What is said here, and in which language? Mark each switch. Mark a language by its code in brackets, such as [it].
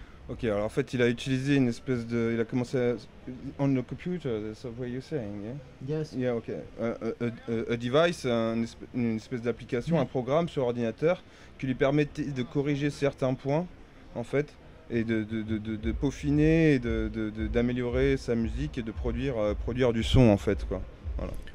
[fr] Ok, alors en fait, il a utilisé une espèce de. Il a commencé [en] on the computer, that's what you're saying, yeah? Yes. Yeah, ok. A device, [fr] une espèce d'application, un programme sur ordinateur qui lui permettait de corriger certains points, en fait, et de peaufiner et d'améliorer sa musique et de produire du son, en fait, quoi. Voilà.